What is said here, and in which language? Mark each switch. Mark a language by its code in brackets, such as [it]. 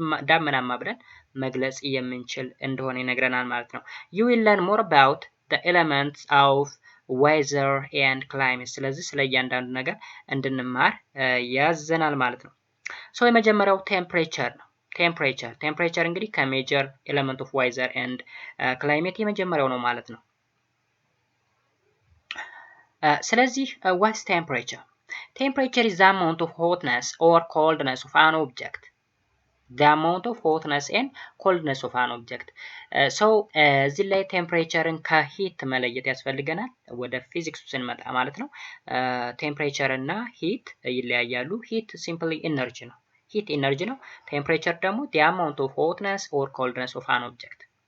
[am] ዳመናማ ብለን መግለጽ የምንችል እንደሆነ ይነግረናል ማለት ነው። [en] You will learn more about the elements of weather and climate። [am] ስለዚህ ስለ እያንዳንዱ ነገር እንድንማር ያዘናል ማለት ነው። ሶ የመጀመሪያው ቴምፕሬቸር ነው። ቴምፕሬቸር እንግዲህ ከሜጀር ኤሌመንት ኦፍ ዌዘር ኤንድ ክላይሜት የመጀመሪያው ነው ማለት ነው። ስለዚህ ዋትስ ቴምፕሬቸር? [en] ቴምፕሬቸር is the amount of hotness or coldness of an object. The amount of hotness and coldness of an object. [am] እዚህ ላይ ቴምፕሬቸርን ከሂት መለየት ያስፈልገናል። ወደ ፊዚክሱ ስንመጣ ማለት ነው። ቴምፕሬቸር እና ሂት ይለያያሉ። ሂት ሲምፕሊ ኢነርጂ ነው። ሂት ኢነርጂ ነው። ቴምፕሬቸር ደግሞ [en] the amount of hotness or coldness of an object።